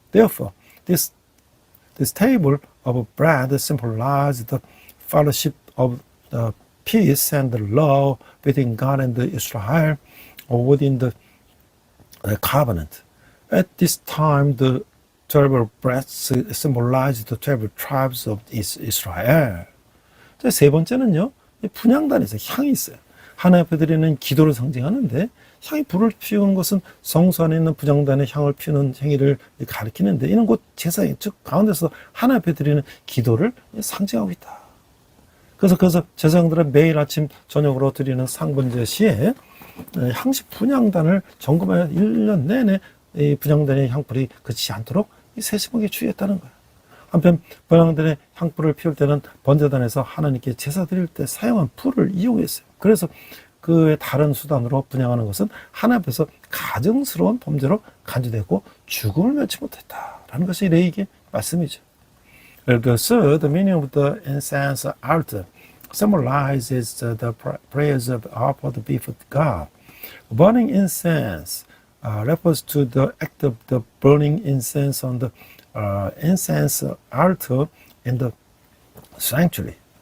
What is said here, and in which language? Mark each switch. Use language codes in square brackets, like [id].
[en] Therefore, this table of bread symbolizes the fellowship of the peace and the love between God and Israel, or within the covenant. At this time, the 12 breads symbolize the 12 tribes of Israel. [ko] 세 번째는요, 분향단에서 향이 있어요. 하나님 앞에 드리는 기도를 상징하는데, 향이 불을 피우는 것은 성소 안에 있는 분향단의 향을 피우는 행위를 가리키는데, 이는 곧 제사에, 즉 가운데서 하나님 앞에 드리는 기도를 상징하고 있다. 그래서 제사장들은 매일 아침 저녁으로 드리는 상번제 시에 향시 분향단을 점검하여 1년 내내 이 분향단의 향불이 그치지 않도록 세심하게 주의했다는 거예요. 한편 분향단의 향불을 피울 때는 번제단에서 하나님께 제사 드릴 때 사용한 불을 이용했어요. 그래서 그의 다른 수단으로 분향하는 것은 하나님 앞에서 가증스러운 범죄로 간주되고 죽음을 면치 못했다라는 것이 레위기의 말씀이죠. [en] So the meaning of the incense altar symbolizes the prayers offered before God. Burning incense refers to the act of the burning incense on the incense altar in the sanctuary.